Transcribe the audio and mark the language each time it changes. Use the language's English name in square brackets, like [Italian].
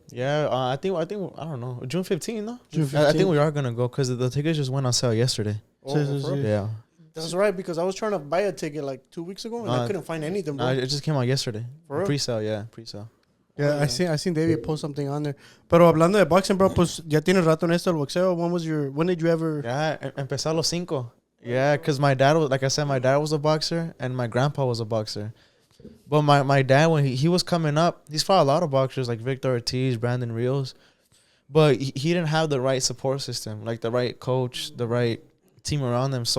[English] Yeah, I think I don't know, June 15th, no? June 15th. I think we are gonna go because the tickets just went on sale yesterday. Oh, yeah. That's right, because I was trying to buy a ticket like 2 weeks ago and I couldn't find anything, bro. It just came out yesterday. For real? Pre-sale, yeah, pre-sale. Yeah, I seen David post something on there. [Spanish] Pero hablando de boxing, bro, pues ya tienes rato en esto del boxeo. [English] When did you ever? [Spanish] Yeah, empecé a los 5. [English] Yeah, because my dad was, like I said, my dad was a boxer and my grandpa was a boxer. But my dad, when he was coming up, he's fought a lot of boxers like Victor Ortiz, Brandon Rios. But he didn't have the right support system, like the right coach, the right team around him.